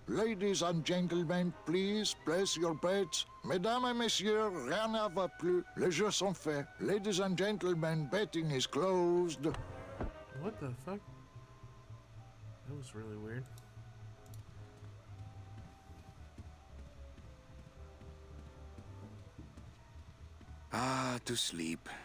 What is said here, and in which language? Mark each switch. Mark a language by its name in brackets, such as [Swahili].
[English] Ladies and gentlemen, please place your bets. [French] Mesdames et messieurs, rien ne va plus. Les jeux sont faits. [English] Ladies and gentlemen, betting is closed. What the fuck? That was really weird. Ah, to sleep.